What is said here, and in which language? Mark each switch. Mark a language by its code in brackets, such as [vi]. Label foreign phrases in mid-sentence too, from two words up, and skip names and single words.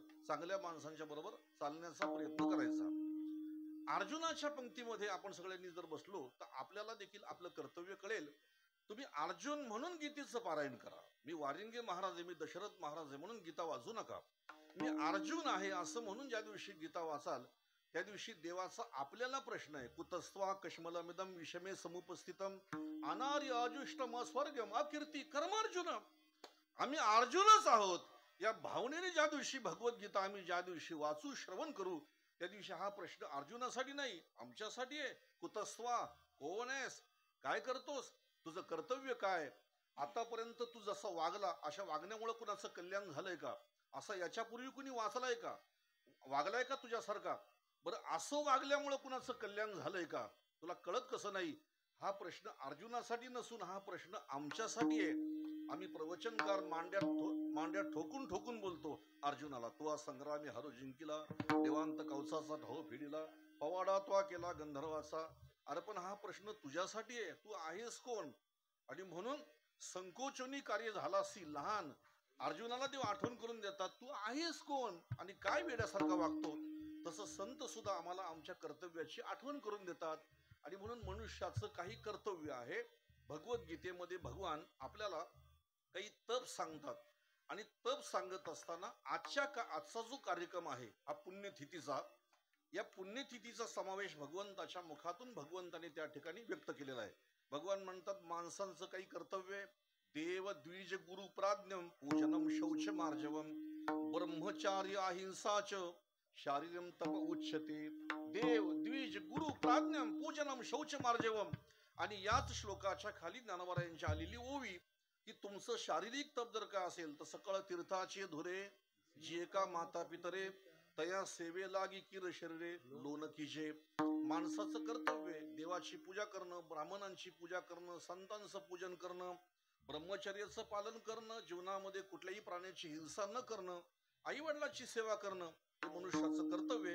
[mr] चांगल्या माणसांच्या बरोबर चालण्याचा प्रयत्न करायचा. अर्जुनाच्या पंक्तीमध्ये आपण सगळ्यांनी जर बसलो तर आपल्याला देखील आपलं कर्तव्य कळेल. तुम्ही अर्जुन म्हणून गीतेचं पारायण करा. मी वारिंगे महाराज आहे, मी दशरथ महाराज आहे म्हणून गीता वाचू नका. मी अर्जुन आहे असं म्हणून ज्या दिवशी गीता वाचाल त्या दिवशी देवाचा आपल्याला प्रश्न आहे. [sa] कुतस्त्वा कश्मलमिदम विषमे समुपस्थितम अनार्य अजुष्टम स्वर्गम अकीर्ती कर्मार्जुन. [mr] आम्ही अर्जुनच आहोत या भावनेने ज्या दिवशी भगवद्गीता आम्ही ज्या दिवशी वाचू श्रवण करू त्या दिवशी हा प्रश्न अर्जुनासाठी नाही आमच्यासाठी आहे. कुतस्त्वा, कोण आहेस, काय करतोस, तुझं कर्तव्य काय, आतापर्यंत तू जसा वागला अशा वागण्यामुळे कुणाचं कल्याण झालंय का, असं याच्यापूर्वी कुणी वाचलाय का, वागलाय का तुझ्यासारखा, बरं असं वागल्यामुळे कुणाचं कल्याण झालंय का, तुला कळत कसं नाही. हा प्रश्न अर्जुनासाठी नसून हा प्रश्न आमच्यासाठी आहे. आम्ही प्रवचनकार मांड्या ठोकून ठोकून बोलतो अर्जुनाला, तू आज संग्रामी हरो जिंकिला, देवांत कवचाचा ढो फिडिला, पवाडा तो केला गंधर्वाचा. अरे पण हा प्रश्न तुझ्यासाठी आहे, तू आहेस कोण. आणि म्हणून संकोचनी कार्य झाला असी लहान अर्जुनाला देव आठवण करून देतात, तू आहेस कोण आणि काय वेड्यासारखा वागतो. तसं संत सुद्धा आम्हाला आमच्या कर्तव्याची आठवण करून देतात. आणि म्हणून मनुष्याचं काही कर्तव्य आहे. भगवद्गीतेमध्ये भगवान आपल्याला काही तप सांगतात आणि तप सांगत असताना आजचा जो कार्यक्रम आहे हा पुण्यतिथीचा, या पुण्यतिथीचा समावेश भगवंताच्या मुखातून भगवंताने त्या ठिकाणी व्यक्त केलेला आहे. भगवान म्हणतात माणसांचं काही कर्तव्य, [sa] देव द्विज गुरु प्राज्ञम पूजनम शौच मार्जवम ब्रह्मचार्य अहिंसाच शारीरम तप उच्यते. देव द्विज गुरु प्राज्ञम पूजनम शौच मार्जवम. [mr] आणि याच श्लोकाच्या खाली ज्ञानवरायांची आलेली ओवी की तुमचं शारीरिक तप जर का असेल तर सकळ तीर्थाचे धुरे जे का माता पितरे तया सेवे लागी किर शरीरे लोन कीजे. माणसाचं कर्तव्य देवाची पूजा करणं, ब्राह्मणांची पूजा करणं, संतांचं पूजन करणं, ब्रह्मचर्याचं पालन करणं, जीवनामध्ये कुठल्याही प्राण्याची हिंसा न करणं, आई वडिलांची सेवा करणं हे मनुष्याचं कर्तव्य.